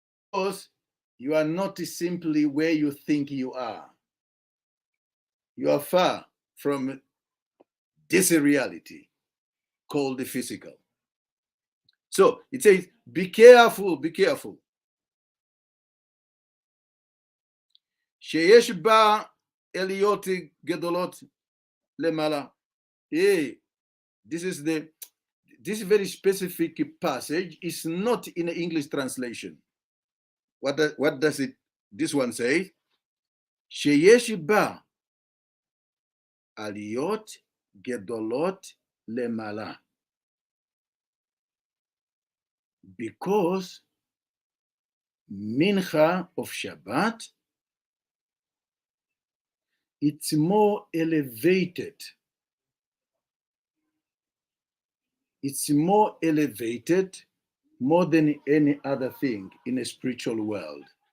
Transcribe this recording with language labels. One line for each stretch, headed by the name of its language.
English: Because you are not simply where you think you are. You are far from this reality called the physical. So it says, be careful, be careful.
Hebrew: שיש בה אליות גדולות למעלה.
English: Hey, this very specific passage is not in the English translation. What does this one say?
Hebrew: שיש בה עליות גדולות למעלה.
English: Because mincha of Shabbat, it's more elevated. It's more elevated more than any other thing in a spiritual world.